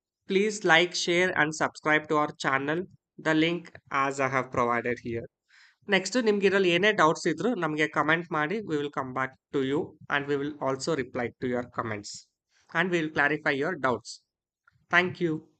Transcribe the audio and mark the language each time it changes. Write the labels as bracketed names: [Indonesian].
[English] Please like, share, and subscribe to our channel. The link as I have provided here. [Kannada] Next, ನಿಮ್ಗೆ ಇದರಲ್ಲಿ ಏನೇ doubts ಇದ್ರು ನಮಗೆ comment ಮಾಡಿ. [English] We will come back to you and we will also reply to your comments and we will clarify your doubts. Thank you.